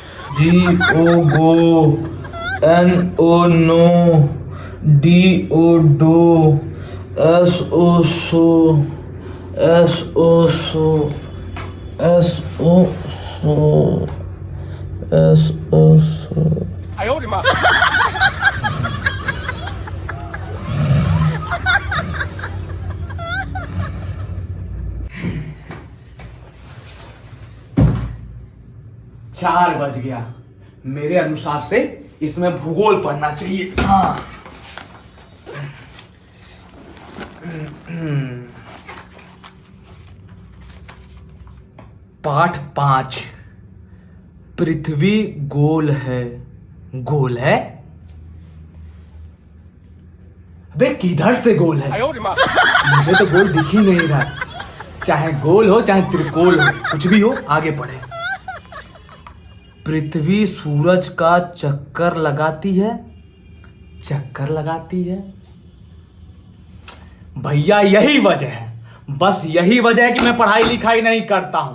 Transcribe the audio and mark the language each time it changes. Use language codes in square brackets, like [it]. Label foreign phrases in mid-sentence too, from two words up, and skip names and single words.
[en] G O go, N O no, D O do, S O so, S O so, S O so, S O so. [zh] 哎呦我的妈！ [hi] 4 बज गया। मेरे अनुसार से इसमें भूगोल पढ़ना चाहिए। हाँ। पाठ 5। पृथ्वी गोल है। गोल है? अबे किधर से गोल है? [zh] 哎呦我的妈！ [hi] मुझे तो गोल दिख ही नहीं रहा। चाहे गोल हो चाहे त्रिकोल हो, कुछ भी हो, आगे बढ़े। पृथ्वी सूरज का चक्कर लगाती है। चक्कर लगाती है भैया, यही वजह है, बस यही वजह है कि मैं पढ़ाई लिखाई नहीं करता हूं।